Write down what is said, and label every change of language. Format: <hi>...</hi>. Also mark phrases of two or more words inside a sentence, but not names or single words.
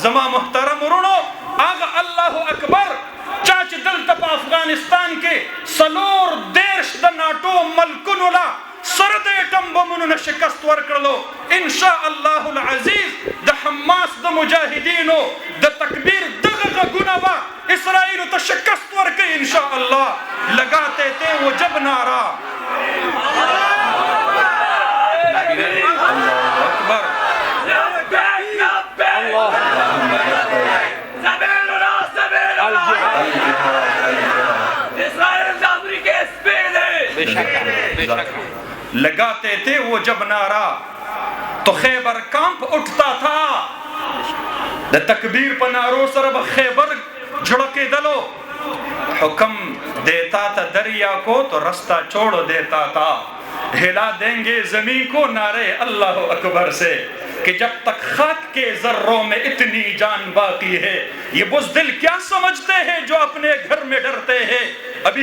<ps>زما محترم وروڼو هغه</ps> <ar>الله اکبر</ar> <ps>چا چې دلته په افغانستان کې 40 د ناټو ملکونو لا سره د ایټم بمونو نه شکست ورکړلو.</ps> <ar>انشاء الله العزیز</ar> <ps>د حماس د مجاهدینو د تکبیر دغه غږونه به اسرائیلو ته شکست ورکوي انشاء الله.</ps> <ur>لگاتے تھے وہ جب نعرہ</ur> <ar>اللہ اکبر</ar> <ur>لگاتے تھے وہ جب نعرہ تو خیبر کانپ اٹھتا تھا.</ur> <ps>د تکبیر په نارو سره به خیبر جھڑکېدلو.</ps> <ur>حکم دیتا تھا دریا کو تو رستہ چھوڑ دیتا تھا. ہلا دیں گے زمین کو نعرے اللہ اکبر سے کہ جب تک خاک کے ذروں میں اتنی جان باقی ہے. یہ بزدل کیا سمجھتے ہیں جو اپنے گھر میں ڈرتے ہیں.</ur>